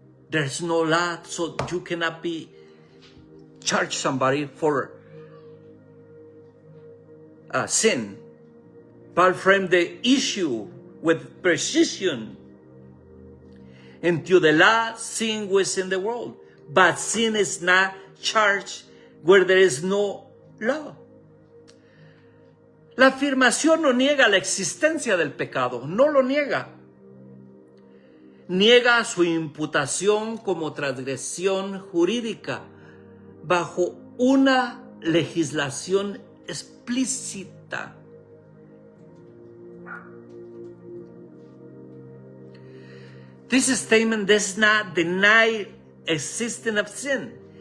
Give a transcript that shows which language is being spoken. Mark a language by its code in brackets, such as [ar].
[en] There's no law, so you cannot be charge somebody for sin. Paul framed the issue with precision. Until the law, sin was in the world, but sin is not charged where there is no law. [es] La afirmación no niega la existencia del pecado, no lo niega. niega su imputación como transgresión jurídica bajo una legislación explícita. [en] This statement does not deny existence of sin.